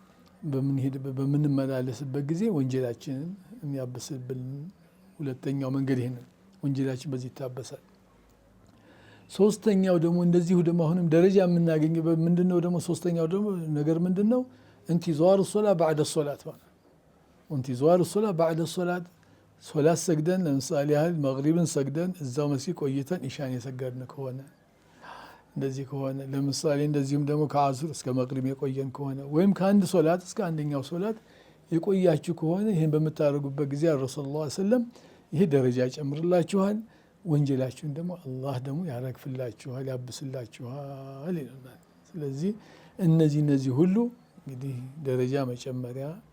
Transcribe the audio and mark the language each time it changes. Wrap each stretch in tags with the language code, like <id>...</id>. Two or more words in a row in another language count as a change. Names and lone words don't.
<am>በምንመላለስበት ጊዜ ወንጀላችንን የሚያብስብን ሁለተኛው መንገድ ይሄ ነው። ወንጀላችን በዚህ ይታበሳል። ሶስተኛው ደግሞ እንደዚሁ ደግሞ አሁንም ደረጃ የምናገኝበት ምንድነው ደግሞ ሶስተኛው ደግሞ ነገር ምንድነው</am> <ar>انتظار الصلاة بعد الصلاة</ar> <am>ማለት</am> <ar>انتظار الصلاة بعد الصلاة</ar> <am>ሶላት ሰግደን ለምሳሌ ያህል መግሪብን ሰግደን እዛው መስጊድ ቆይተን ኢሻን የሰገድን ከሆነ እንደዚህ ከሆነ ለምሳሌ እንደዚሁም ደግሞ ከአሱር እስከ መግሪብ የቆየን ከሆነ ወይም ከአንድ ሶላት እስከ አንደኛው ሶላት የቆያችሁ ከሆነ ይሄን በምታደርጉበት ጊዜ ረሱላህ</am> <ar>صلى الله عليه وسلم</ar> <am>ይሄ ደረጃ ይጨምርላችኋል፣ ወንጀላችሁን ደግሞ አላህ ደግሞ ያረግፍላችኋል፣ ያብስላችኋል ይላል። ስለዚህ እነዚህ ሁሉ እንግዲህ ደረጃ መጨመሪያ</am>